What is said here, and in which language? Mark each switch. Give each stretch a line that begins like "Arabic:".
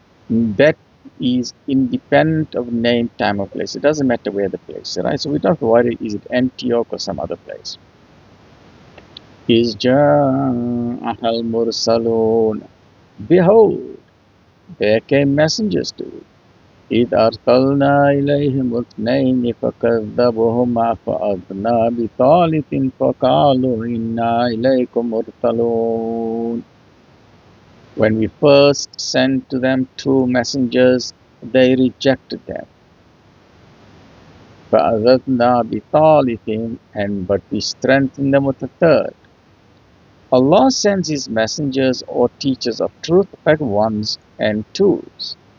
English: That is independent of name, time, or place. It doesn't matter where the place, right? So we don't have to worry, is it Antioch or some other place? Is Ja'ahal Mursalun. Behold, there came messengers to you.
Arabic: إذ أرسلنا إليهم اثنين فكذبهما فأخذنا بثالث فقالوا إنا إليكم مرسلون.
English: When we first sent to them two messengers, they rejected them.
Arabic: فَأَخَذْنَا بِثَالِثٍ,
English: but we strengthened them with a third. Allah sends His messengers or teachers of truth at ones and twos.